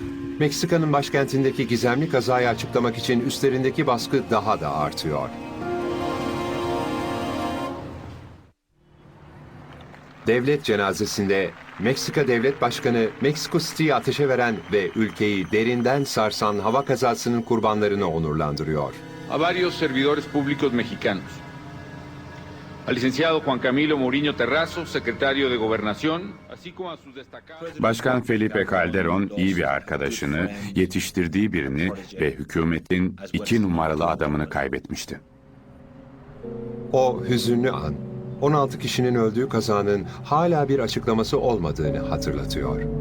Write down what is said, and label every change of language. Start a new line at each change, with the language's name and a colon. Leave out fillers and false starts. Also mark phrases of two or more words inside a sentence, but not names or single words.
Turkish: Meksika'nın başkentindeki gizemli kazayı açıklamak için üstlerindeki baskı daha da artıyor. Devlet cenazesinde Meksika Devlet Başkanı Meksiko City'yi ateşe veren ve ülkeyi derinden sarsan hava kazasının kurbanlarını onurlandırıyor.
Spanish: A varios servidores públicos mexicanos. Al licenciado Juan Camilo Mourinho Terrazo, secretario de Gobernación, así como a sus destacados...
Turkish: Başkan Felipe Calderón iyi bir arkadaşını, yetiştirdiği birini ve hükümetin 2 numaralı adamını kaybetmişti. O hüzünlü an, 16 kişinin öldüğü kazanın hala bir açıklaması olmadığını hatırlatıyor.